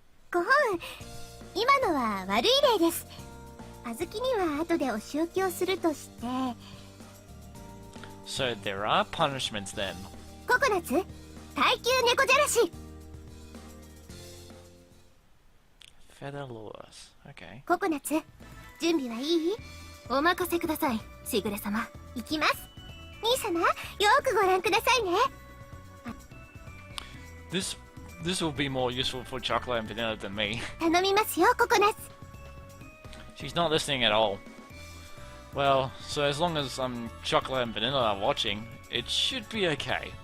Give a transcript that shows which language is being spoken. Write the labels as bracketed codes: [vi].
[ja] ご本、今のは悪い例です。あずきには後でお仕置きをするとして。 [en] So there are punishments then. [ja] ココナツ、耐久猫じゃらし。 [en] Feather lures. Okay. [ja] ココナツ、準備はいい？お任せください、しぐれ様。行きます。兄様、よくご覧くださいね。 [en] This will be more useful for Chocola and Vanilla than me. [ja] 頼みますよ、ココナツ。 [en] She's not listening at all. Well, so as long as Chocola and Vanilla are watching, it should be okay.